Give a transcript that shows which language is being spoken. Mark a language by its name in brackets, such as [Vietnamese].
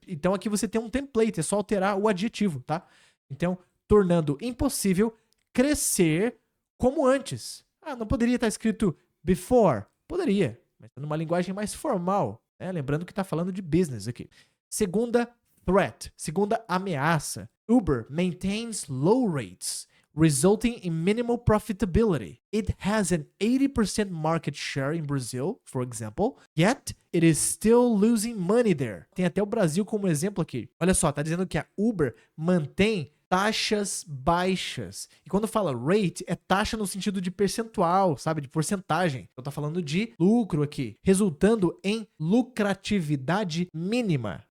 [Portuguese] Então aqui você tem um template, é só alterar o adjetivo, tá? Então, tornando impossível crescer como antes. Ah, não poderia estar escrito before? Poderia, mas numa linguagem mais formal, né? Lembrando que tá falando de business aqui. Segunda threat, segunda ameaça. [English] Uber maintains low rates, resulting in minimal profitability. It has an 80% market share in Brazil, for example, yet it is still losing money there. [Portuguese] Tem até o Brasil como exemplo aqui. Olha só, tá dizendo que a Uber mantém taxas baixas. E quando fala rate, é taxa no sentido de percentual, sabe? De porcentagem. Eu tô falando de lucro aqui, resultando em lucratividade mínima.